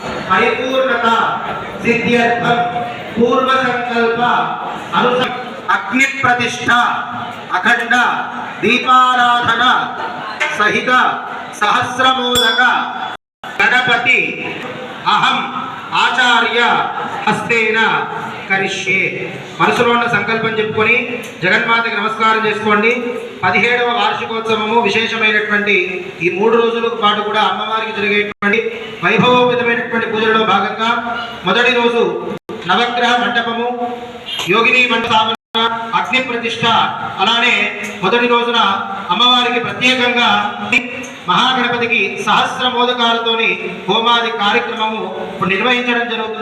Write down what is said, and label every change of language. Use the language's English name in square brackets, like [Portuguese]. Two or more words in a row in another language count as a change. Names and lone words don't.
[Sanskrit] परिपूर्णता सिद्ध्यर्थम पूर्व संकल्प अनुसंधान अग्नि प्रतिष्ठा अखंड दीपाराधना सहित सहस्रमोदक गणपति अहम आचार्य हस्तेन करिष्ये [Telugu] మనసులో ఉన్న సంకల్పం చెప్పుకొని జగన్మాతకి నమస్కారం చేసుకోండి 17వ వార్షికోత్సవము విశేషమైనటువంటి ఈ 3 రోజుల పాటు కూడా అమ్మవారికి జరిగేటువంటి వైభవోపేతమైనటువంటి పూజలలో భాగంగా మొదటి రోజు నవగ్రహ మండపము యోగిని మండపం అగ్ని ప్రతిష్ఠ అలానే మొదటి రోజున అమ్మవారికి ప్రత్యేకంగా మహాగణపతికి సహస్ర మోదకాలతోని హోమాది కార్యక్రమము నిర్వహించడం జరుగుతుంది.